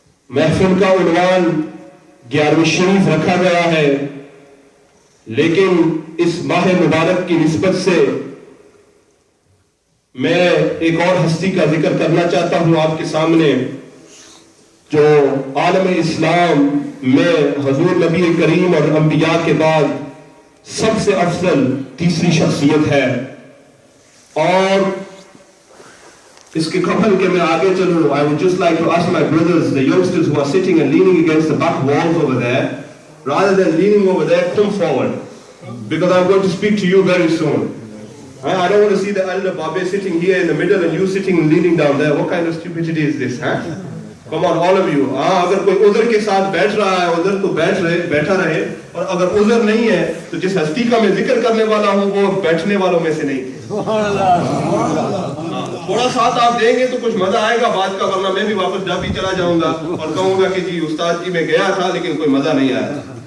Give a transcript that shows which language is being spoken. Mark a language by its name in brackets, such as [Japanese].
[Urdu] محفل کا عنوان 11ویں شریف رکھا گیا ہے، لیکن اس ماہ مبارک کی نسبت سے میں ایک اور ہستی کا ذکر کرنا چاہتا ہوں آپ کے سامنے، جو عالم اسلام میں حضور نبی کریم اور انبیاء کے بعد سب سے افضل تیسری شخصیت ہے. اور اس کے قبل کہ میں آگے چلوں، [English] I would just like to ask my brothers, the youngsters who are sitting and leaning against the back walls over there, rather than leaning over there, come forward, because I'm going to speak to you very soon. I don't want to see the elder Babe sitting here in the middle and you sitting and leaning down there. What kind of stupidity is this? Come on, all of you. [Urdu] اگر کوئی عذر کے ساتھ بیٹھ رہا ہے عذر تو بیٹھا رہے، اور اگر عذر نہیں ہے تو جس ہستی کا میں ذکر کرنے والا ہوں وہ بیٹھنے والوں میں سے نہیں تھے. تھوڑا ساتھ آپ دیں گے تو کچھ مزہ آئے گا بات کا، ورنہ میں بھی واپس جا بھی چلا جاؤں گا اور کہوں گا کہ جی استاد جی میں گیا تھا لیکن کوئی مزہ نہیں آیا.